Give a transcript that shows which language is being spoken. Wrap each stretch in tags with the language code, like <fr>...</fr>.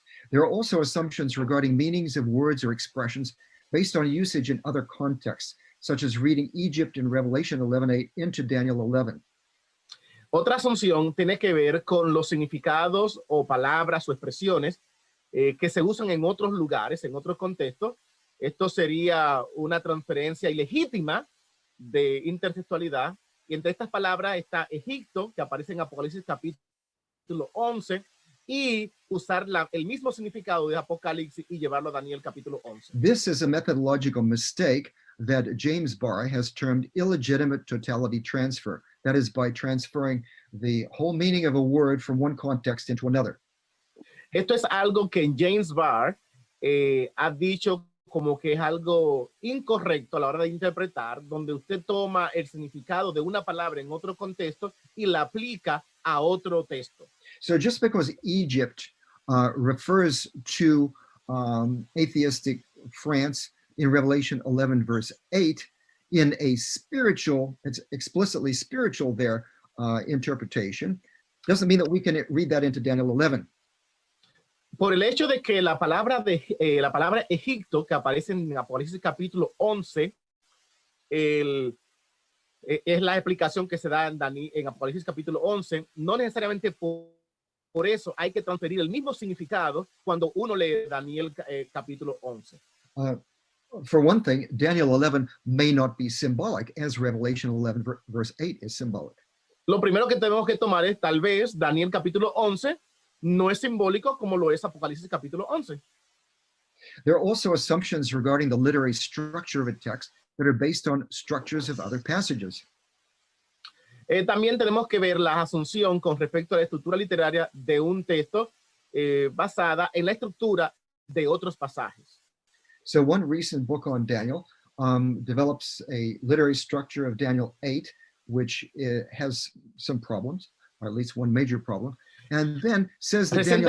<en>There are also assumptions regarding meanings of words or expressions based on usage in other contexts, such as reading Egypt in Revelation 11:8 into Daniel 11.</en> <es>Otra asunción tiene que ver con los significados o palabras o expresiones que se usan en otros lugares, en otros contextos. Esto sería una transferencia ilegítima de intertextualidad. Y entre estas palabras está Egipto, que aparece en Apocalipsis capítulo 11, y usar el mismo significado de Apocalipsis y llevarlo a Daniel capítulo 11.</es> <en>This is a methodological mistake that James Barr has termed illegitimate totality transfer. That is by transferring the whole meaning of a word from one context into another.</en> <es>Esto es algo que James Barr ha dicho como que es algo incorrecto a la hora de interpretar, donde usted toma el significado de una palabra en otro contexto y la aplica a otro texto.</es> <en>So just because Egypt refers to atheistic France in Revelation 11 verse 8 in a spiritual, it's explicitly spiritual there interpretation, doesn't mean that we can read that into Daniel 11.</en> <es>Por el hecho de que la palabra Egipto, que aparece en Apocalipsis capítulo 11, es la explicación que se da en Apocalipsis capítulo 11, no necesariamente por eso hay que transferir el mismo significado cuando uno lee Daniel capítulo 11.</es> <en>For one thing, Daniel 11 may not be symbolic, as Revelation 11 verse 8 is symbolic.</en> <es>Lo primero que tenemos que tomar es tal vez Daniel capítulo 11 no es simbólico como lo es Apocalipsis capítulo 11.</es> <en>There are also assumptions regarding the literary structure of a text that are based on structures of other passages.</en> <es>También tenemos que ver la asunción con respecto a la estructura literaria de un texto basada en la estructura de otros pasajes.</es> <en>So one recent book on Daniel develops a literary structure of Daniel 8, which has some problems, or at least one major problem, and then says that</en>